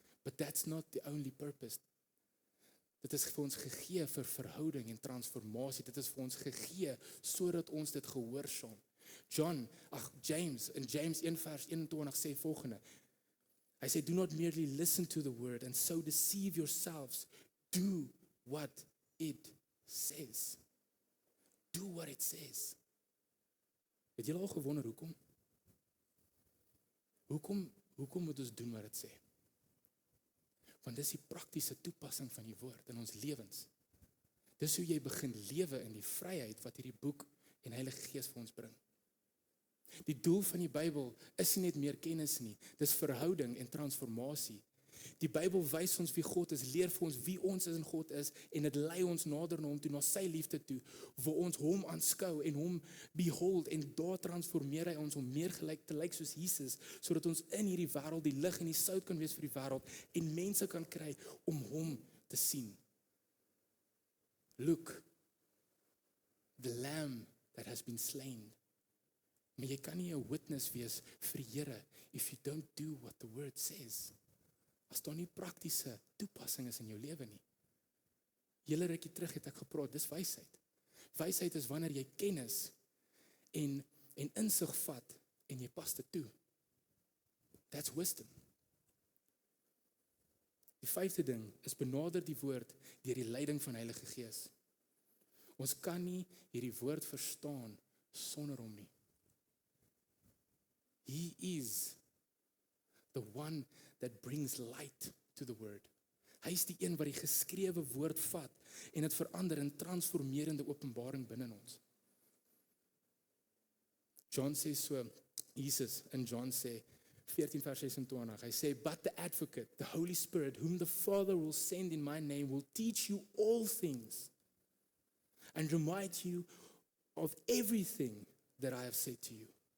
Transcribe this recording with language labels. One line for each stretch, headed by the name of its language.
English: But that's not the only purpose.
Afrikaans: Dit is vir ons gegee vir verhouding en transformasie. Dit is vir ons gegee sodat ons dit gehoorsaam. James, in James 1 vers 21 sê volgende. Hy sê,
English: do not merely listen to the word and so deceive yourselves. Do what it says. do what it says.
Afrikaans: Het julle al gewonder hoekom? Hoekom moet ons doen wat dit sê? Want dis die praktiese toepassing van die woord in ons lewens. Dis hoe jy begin lewe in die vryheid wat hierdie boek en Heilige Gees vir ons bring. Die doel van die Bybel is nie net meer kennis nie, dis verhouding en transformasie. Die Bybel wys ons wie God is, leer vir ons wie ons in God is en dit lei ons nader na hom toe, na sy liefde toe, waar ons hom aanskou en hom behold en daar transformeer hy ons om meer gelyk te lyk soos Jesus, sodat ons in hierdie wêreld die lig en die sout kan wees vir die wêreld en mense kan kry om hom te sien.
English: Look, the lamb that has been slain.
Afrikaans: Maar jy kan nie 'n witness wees vir die Here
English: if you don't do what the word says.
Afrikaans: As daar nie praktiese toepassing is in jou lewe nie. Julle rukkie terug het ek gepraat, dis wysheid. Wysheid is wanneer jy kennis en insig vat en jy pas dit toe.
English: That's wisdom.
Afrikaans: Die 5de ding is benader die woord deur die leiding van Heilige Gees. Ons kan nie hierdie woord verstaan sonder hom nie.
English: He is the one that brings light to the word.
Afrikaans: Hy is die een wat die geskrewe woord vat en dit verander in transformerende openbaring binne ons. John sê so, Jesus in John sê 14 vers 26, hy sê,
English: but the advocate, the Holy Spirit, whom the Father will send in my name, will teach you all things and remind you of everything that I have said to you.